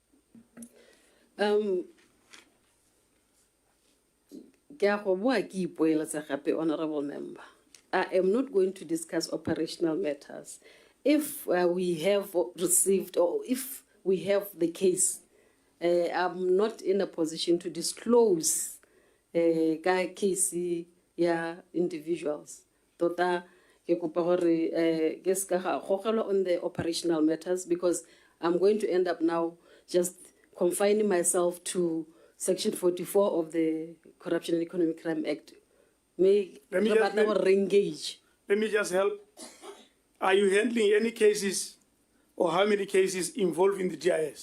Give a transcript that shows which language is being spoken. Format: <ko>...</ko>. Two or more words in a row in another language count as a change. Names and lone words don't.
<tn>Ke a go boa ke ipoeletsa gape,</tn> <en>honorable member. I am not going to discuss operational matters. If we have received or if we have the case, I'm not in a position to disclose case individuals.</en> <tn>Tota ke kopa gore ke ska ga gogela</tn> <en>on the operational matters, because I'm going to end up now just confining myself to Section 44 of the Corruption and Economic Crime Act. Let me just help. Are you handling any cases, or how many cases involving the GIS?</en>